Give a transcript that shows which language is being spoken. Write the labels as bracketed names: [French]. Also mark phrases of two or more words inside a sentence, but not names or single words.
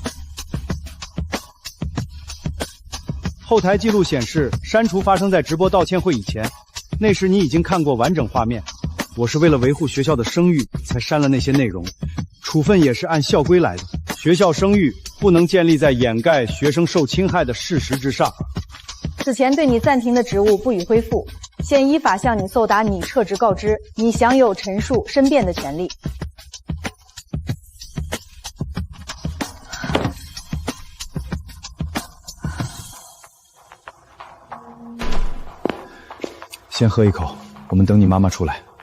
[Chinese] 后台记录显示，删除发生在直播道歉会以前，那时你已经看过完整画面。我是为了维护学校的声誉才删了那些内容，处分也是按校规来的。学校声誉不能建立在掩蓋学生受侵害的事實之上。此前对你暫停的職務不予恢復，現依法向你奏達你撤職告知，你享有陳述申辯的權利。先喝一口，我们等你媽媽出來。